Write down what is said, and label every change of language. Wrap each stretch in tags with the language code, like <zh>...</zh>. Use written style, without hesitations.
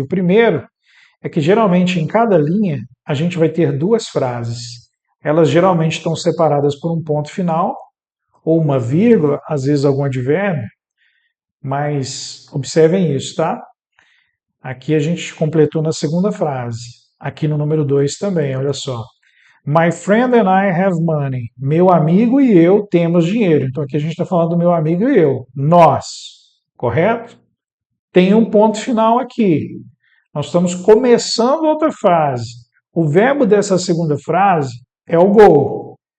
<pt>O primeiro é que, geralmente, em cada linha, a gente vai ter duas frases. Elas geralmente estão separadas por um ponto final, ou uma vírgula, às vezes algum advérbio, mas observem isso, tá? Aqui a gente completou na segunda frase. Aqui no número 2 também, olha só.</pt> <en>My friend and I have money.</en> <pt>Meu amigo e eu temos dinheiro. Então aqui a gente está falando do meu amigo e eu. Nós. Correto? Tem um ponto final aqui. Nós estamos começando outra frase. O verbo dessa segunda frase é o go.</pt>